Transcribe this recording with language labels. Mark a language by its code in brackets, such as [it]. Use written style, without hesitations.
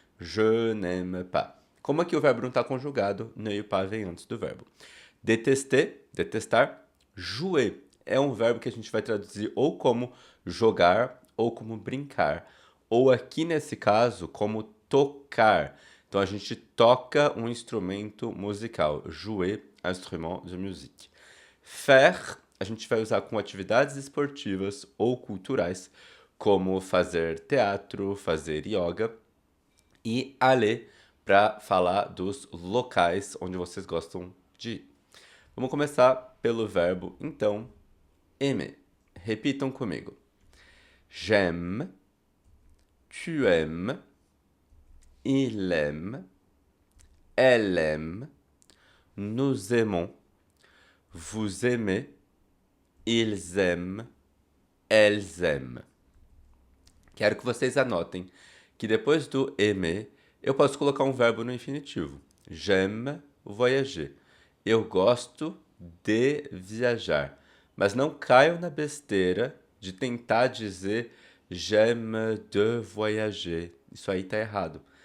[fr] Je n'aime pas. [pt] Como aqui o verbo não está conjugado, ne e pas vem antes do verbo. Détester, detestar. Jouer é um verbo que a gente vai traduzir ou como jogar ou como brincar. Ou aqui nesse caso, como tocar. Então a gente toca um instrumento musical. [fr] Jouer instrument de musique. [pt] Faire, a gente vai usar com atividades esportivas ou culturais, como fazer teatro, fazer yoga. E aller, para falar dos locais onde vocês gostam de ir. Vamos começar pelo verbo, então, aimer. Repitam comigo. [fr] J'aime, tu aimes, il aime, elle aime, nous aimons, vous aimez, ils aiment, elles aiment. [pt] Quero que vocês anotem que depois do aimer, eu posso colocar um verbo no infinitivo. [fr] J'aime voyager. [pt] Eu gosto de viajar. Mas não caiam na besteira de tentar dizer [fr] j'aime de voyager. [pt] Isso aí tá errado.